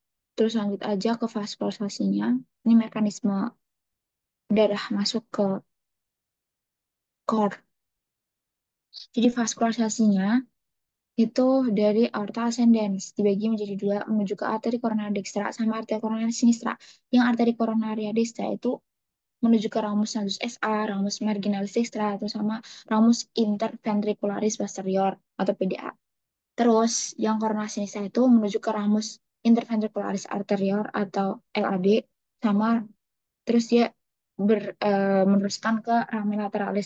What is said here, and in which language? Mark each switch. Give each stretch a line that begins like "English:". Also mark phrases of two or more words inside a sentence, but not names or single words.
Indonesian: Terus lanjut aja ke vaskularisasinya. Ini mekanisme darah masuk ke core. Jadi vaskularisasinya itu dari aorta ascendens dibagi menjadi dua menuju ke arteri koronaria dextra sama arteri koronaria sinistra. Yang arteri koronaria dextra itu menuju ke ramus nadus SA, ramus marginalis dextra, atau sama ramus interventricularis posterior atau PDA. Terus yang koronaria sinistra itu menuju ke ramus interventricularis arterior atau LAD, sama terus dia meneruskan ke rami lateralis.